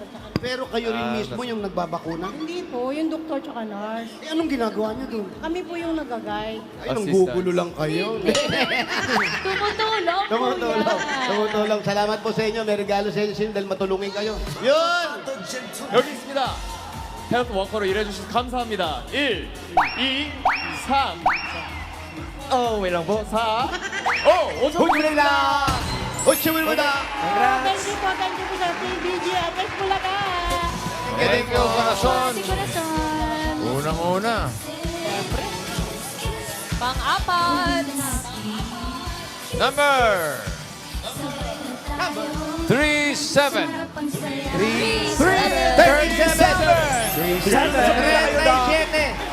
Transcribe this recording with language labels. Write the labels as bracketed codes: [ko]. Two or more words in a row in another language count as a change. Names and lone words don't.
[tl] Tsaka, Pero kayo rin mismo yung nagbabakuna? hindi po, yung doktor tsaka nurse. Eh, anong ginagawa niyo doon? Kami po yung nag-guide. Ay, nang gugulo lang kayo. Tumutulong po Tumutulong. yan. Tumutulong. Salamat po sa inyo. May regalo sa inyo dahil matulungin kayo. Yun! [ko] 여기 있습니다. 헬스 워커로 일해주셔서 감사합니다. 1, 2, 3. [tl] wait lang po. 4. [ko] 5천 [tl] Huwag Huwag [en] Thank you [tl] po sa TVG at Bulaga. [en] Thank you, Corazon. [tl] Si Corazon. Unang-una. Pang-apat. Number 37. 37.